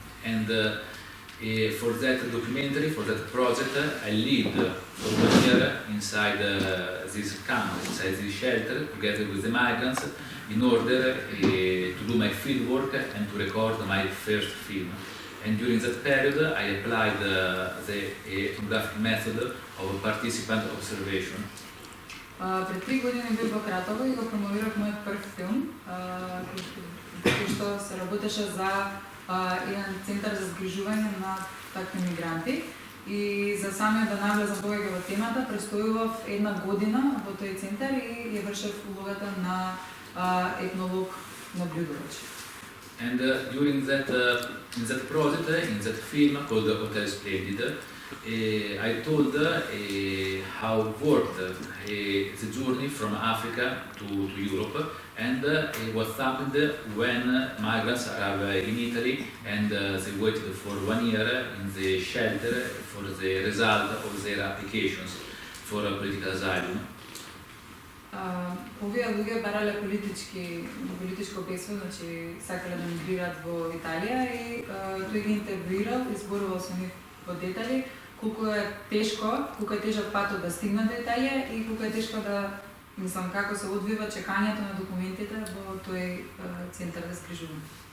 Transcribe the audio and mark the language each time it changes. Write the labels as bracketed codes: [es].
[en] And for that documentary, for that project, I lived for 1 year inside this camp, inside this shelter, together with the migrants, in order to do my field work and to record my first film. And during that period, I applied the ethnographic method of participant observation. [mk] Пред 3 години бев во Кратово и го промовирав мојот прв филм, кој што се работеше за еден центар за згрижување на такви мигранти. И за самиот да навлезам повеќе во темата, престојував 1 година во тој центар и ја вршев улогата на етнолог наблюдувач. [en] And during that in that project, in that film called Hotel Splendid, I told how worked the journey from Africa to Europe, and what happened when migrants arrived in Italy and they waited for 1 year in the shelter for the result of their applications for political asylum. [mk] Овие луѓе барале политичко бесно, значи сакале да мигрираат во Италија и тој ги интервјуирал и зборувал со нив во детали колку е тежок патот да стигнат до Италија и колку е тешко да, мислам, како се одвива чекањето на документите во тој центар за згрижување.